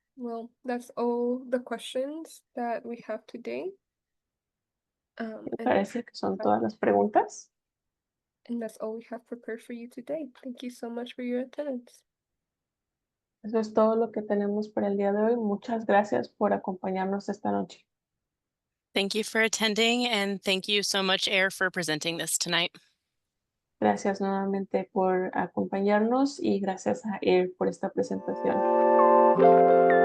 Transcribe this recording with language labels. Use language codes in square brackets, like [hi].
[en] Well, that's all the questions that we have today. [es] Me [en] And [es] parece que son todas las preguntas. [en] that's all we have prepared for you today. Thank you so much for your attendance. [es] Eso es todo lo que tenemos para el día de hoy. Muchas gracias por acompañarnos esta noche. [en] Thank you for attending, and thank you so much, AIR, for presenting this tonight. [es] Gracias nuevamente por acompañarnos y gracias a AIR por esta presentación.